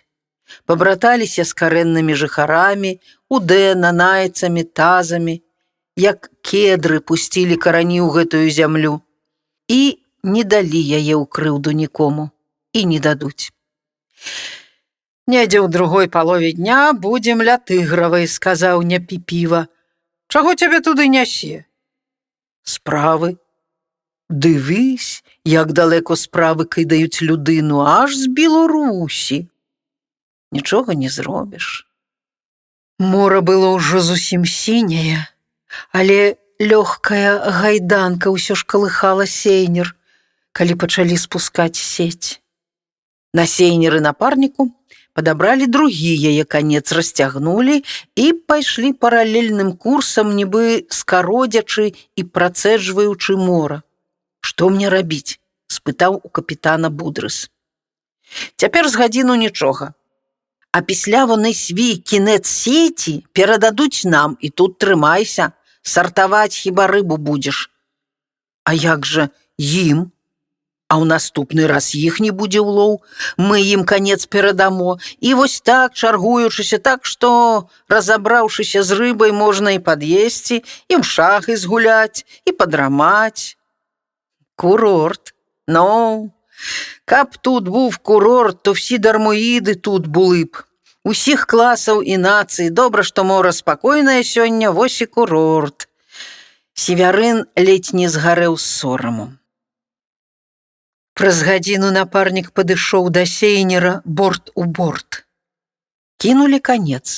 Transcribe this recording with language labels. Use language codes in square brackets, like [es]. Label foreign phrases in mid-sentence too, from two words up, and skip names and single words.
[be] Пабраталіся з карэннымі жыхарамі, удэнанайцамі, тазамі, як кедры пусцілі карані ў гэтую зямлю і не далі яе ў крыўду нікому і не дадуць. «Недзе ў другой палове дня будзем ля Тыгравай», — сказаў Непіпіва. «Чаго цябе туды нясе?» «Справы». [uk] «Дивись, як далеко справи кидають людину, аж з Білорусі. Нічого не зробиш». [be] Мора было ўжо зусім сіняе, але лёгкая гайданка ўсё ж калыхала сейнер, калі пачалі спускаць сеть. На сейнеры напарніку падабралі другі яе канец, расцягнулі і пайшлі паралельным курсам, нібы скародзячы і працэджваючы мора. «Што мне рабіць?» – спытаў у капітана Будрыс. «Цяпер з гадзіну нічога. [uk] А після вони свій кінець сеці [be] перададуць нам, і тут трымайся, сартаваць хіба рыбу будзеш». «А як жа ім? А ў наступны раз іх не будзе ўлоў, мы ім канец перадамо, і вось так, чаргуючыся, так што, разабраўшыся з рыбай, можна і пад'есці, і ў шахі згуляць, і падрамаць». [uk] «Курорт? Ну, каб тут був курорт, то всі дармоїди тут були б. [be] Усіх класаў і нацый. Добра, што мора спакойнае сёння, вось і курорт». Севярын ледзь не згарэў з сораму. Праз гадзіну напарнік падышоў да сейнера борт у борт. Кінулі канец.